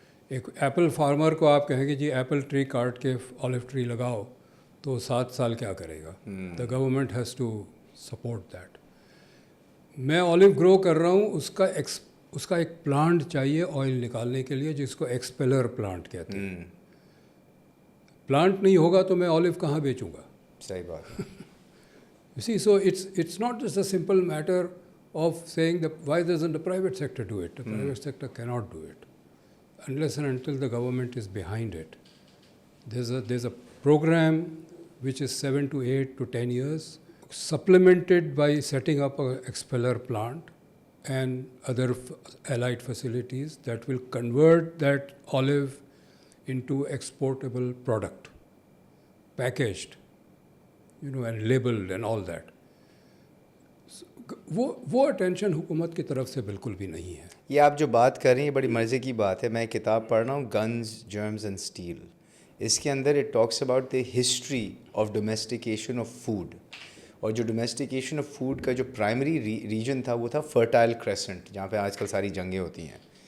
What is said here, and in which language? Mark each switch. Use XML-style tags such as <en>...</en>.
<ur>ایک apple farmer کو آپ کہیں گے جی ایپل ٹری کاٹ کے آلیو ٹری لگاؤ تو 7 سال کیا کرے گا؟</ur> <en>The government has to support that.</en> <ur>میں آلیو گرو کر رہا ہوں، اس کا ایک پلانٹ چاہیے آئل نکالنے کے لیے جس کو ایکسپیلر پلانٹ کہتے ہیں. پلانٹ نہیں ہوگا تو میں آلیو کہاں بیچوں گا؟ صحیح بات.</ur> <en>You see, so it's not just a simple matter of saying that why doesn't the private sector do it? The private sector cannot do it unless and until the government is behind it. There's a program which is 7 to 8 to 10 years, supplemented by setting up a expeller plant and other allied facilities that will convert that olive into exportable product, packaged, and labeled and all that.</en> <ur>وہ attention حکومت کی طرف سے بالکل بھی نہیں ہے. یہ آپ جو بات کر رہی ہیں بڑی مزے کی بات ہے. میں ایک کتاب پڑھ رہا ہوں گنز جرمز اینڈ اسٹیل. اس کے اندر</ur> <en>It talks about the history of domestication of food.</en> <ur>اور جو ڈومیسٹیکیشن آف فوڈ کا جو پرائمری ریجن تھا وہ تھا فرٹائل کریسنٹ، جہاں پہ آج کل ساری جنگیں ہوتی ہیں.</ur>